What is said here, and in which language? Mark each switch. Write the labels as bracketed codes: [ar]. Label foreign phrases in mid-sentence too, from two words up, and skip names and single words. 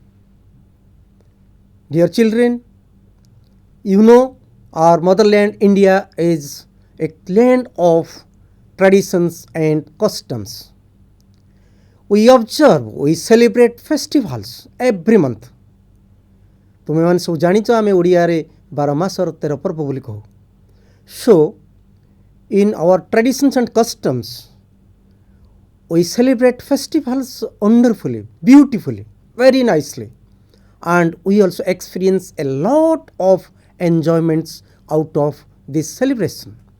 [en] Dear children, you know our motherland India is a land of traditions and customs. We observe, we celebrate festivals every month. [or] ତୁମେମାନେ ସବୁ ଜାଣିଛ ଆମେ ଓଡ଼ିଆରେ 12 ମାସର 13 ପର୍ବ ବୋଲି କହୁ. [en] So, in our traditions and customs, we celebrate festivals wonderfully, beautifully, very nicely, and we also experience a lot of enjoyments out of this celebration.